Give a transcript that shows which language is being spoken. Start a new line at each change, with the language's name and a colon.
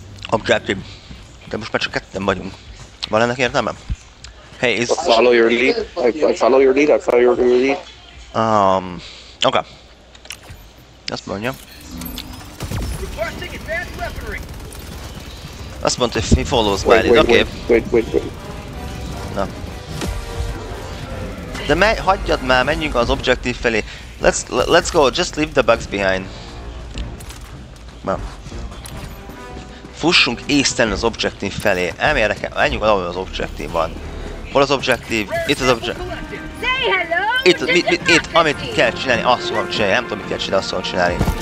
Hungarian: Objective. De most már csak ketten vagyunk. Van ennek értelme?
English: Hey, is... I follow your lead. I follow your lead. I follow your lead.
Hungarian: Okay. Azt mondja.
English: Requesting advanced weaponry.
Hungarian: Azt mondta, hogy
English: he follows my Wait, lead. wait,
Hungarian: Oké.
English: wait.
Hungarian: Na. De hagyjad már, menjünk az objective felé.
English: Let's go, just leave the bugs behind.
Hungarian: Na. Fussunk észtelen az objective felé. Menjünk ahol az objective van. Hol az objective? Itt az objective. Itt, amit kell csinálni, azt fogom csinálni. Nem tudom, mit kell csinálni, azt fogom csinálni.